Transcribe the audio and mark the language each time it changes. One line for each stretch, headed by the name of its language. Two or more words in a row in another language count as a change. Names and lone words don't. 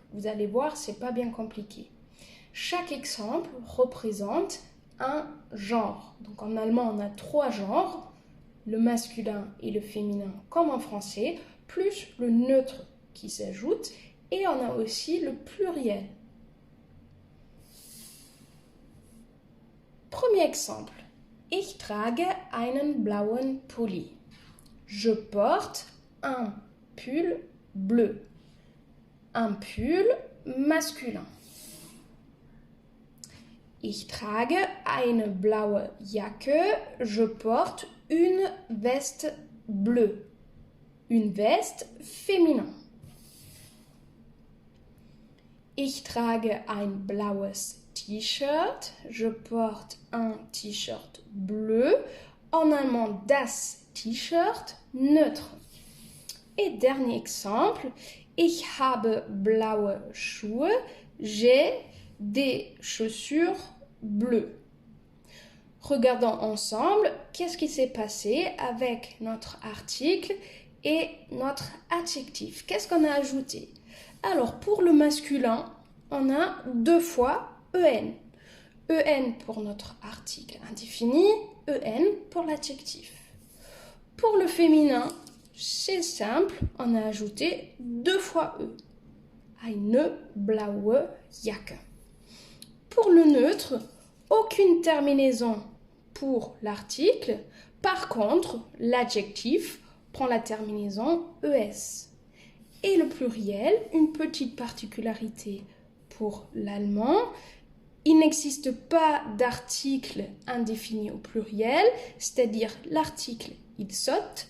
French: Vous allez voir, c'est pas bien compliqué. Chaque exemple représente un genre. Donc, en allemand, on a 3 genres, le masculin et le féminin comme en français, plus le neutre qui s'ajoute, et on a aussi le pluriel. Premier exemple.
German: Ich trage einen blauen Pulli.
French: Je porte un pull bleu. Un pull masculin.
German: Ich trage eine blaue Jacke.
French: Je porte une veste bleue. Une veste féminin.
German: Ich trage ein blaues T-shirt.
French: Je porte un T-shirt bleu. En allemand,
German: das T-shirt,
French: neutre. Et dernier exemple,
German: ich habe blaue Schuhe.
French: J'ai des chaussures bleues. Regardons ensemble qu'est-ce qui s'est passé avec notre article et notre adjectif. Qu'est-ce qu'on a ajouté? Alors, pour le masculin, on a 2 fois EN. EN pour notre article indéfini, EN pour l'adjectif. Pour le féminin, c'est simple, on a ajouté 2 fois E.
German: Eine blaue Jacke.
French: Pour le neutre, aucune terminaison pour l'article. Par contre, l'adjectif prend la terminaison ES. Et le pluriel, une petite particularité pour l'allemand, il n'existe pas d'article indéfini au pluriel, c'est-à-dire l'article il saute.